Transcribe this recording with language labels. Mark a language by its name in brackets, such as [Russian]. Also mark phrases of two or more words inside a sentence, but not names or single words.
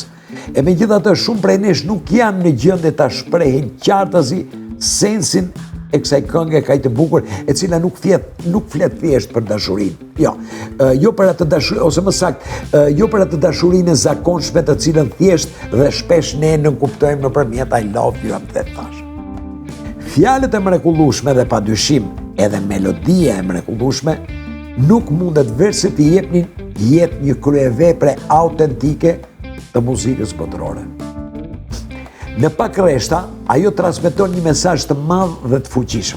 [Albanian] E megjithatë, shumë prej nesh nuk janë në gjendje ta shprehin qartazi sensin e kësaj këngë kaq të bukur, e cila nuk flet thjesht për dashurinë. Jo për atë dashuri, ose më saktë, jo për atë dashurinë e zakonshme të cilën thjesht dhe shpesh ne nënkuptojmë nëpërmjet [English] I love you [Albanian] dhe thash. Fjalët e mrekullueshme dhe padyshim edhe melodia e mrekullueshme nuk mundet versi të jepnin jetë një kryevepre autentike të muzikës botërore. Në pak rreshta, ajo transmeton një mesazh të madh dhe të fuqishëm.